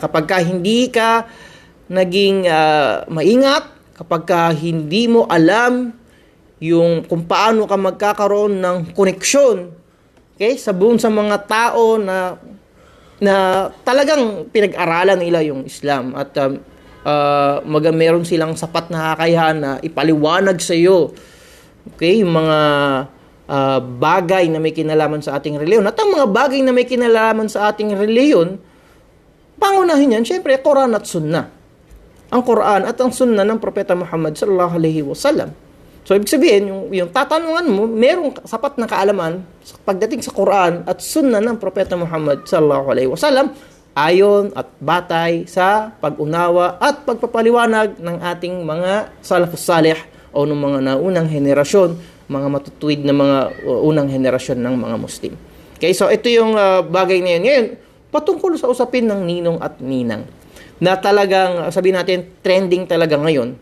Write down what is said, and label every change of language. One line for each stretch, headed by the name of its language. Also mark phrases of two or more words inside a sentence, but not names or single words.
Filipino: Kapag hindi ka naging maingat, kapag hindi mo alam yung kung paano ka magkakaroon ng koneksyon, okay, sa mga tao na talagang pinag-aralan nila yung Islam at meron silang sapat na kakayahan na ipaliwanag sa iyo, okay, yung mga bagay na may kinalaman sa ating reliyon. At ang mga bagay na may kinalaman sa ating reliyon, pangunahin yan, syempre, Quran at Sunnah. Ang Quran at ang Sunnah ng Propeta Muhammad
Arabic: صلى الله عليه وسلم.
Filipino: So, ibig sabihin, yung tatanungan mo, merong sapat na kaalaman pagdating sa Quran at Sunnah ng Propeta Muhammad
Arabic: صلى الله عليه وسلم
Filipino: ayon at batay sa pag-unawa at pagpapaliwanag ng ating mga
Arabic: السلف الصالح
Filipino: o ng mga naunang henerasyon, mga matutuwid na mga unang henerasyon ng mga Muslim. Okay, so ito yung bagay na yun. Ngayon, patungkol sa usapin ng ninong at ninang na talagang, sabihin natin, trending talaga ngayon.